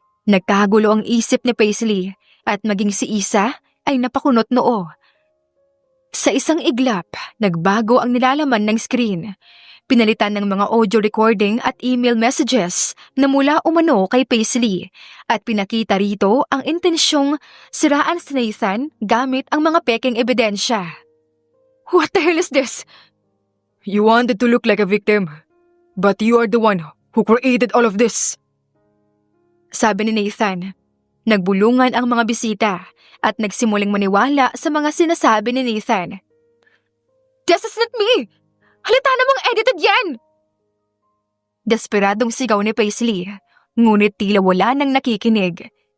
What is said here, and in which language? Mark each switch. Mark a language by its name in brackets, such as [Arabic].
[Filipino] Nagkagulo ang isip ni Paisley at maging si Isa ay napakunot noo. Sa isang iglap, nagbago ang nilalaman ng screen. Pinalitan ng mga audio recording at email messages na mula umano kay Paisley at pinakita rito ang intensyong siraan si Nathan gamit ang mga pekeng ebidensya. [English] What the hell is this? You wanted to look like a victim, but you are the one who created all of this. [Filipino] Sabi ni Nathan. Nagbulungan ang mga bisita at nagsimuling maniwala sa mga sinasabi ni Nathan. [English] This is not me! [Filipino] Halata namang edited yan! Desperadong sigaw ni Paisley, ngunit tila wala nang nakikinig.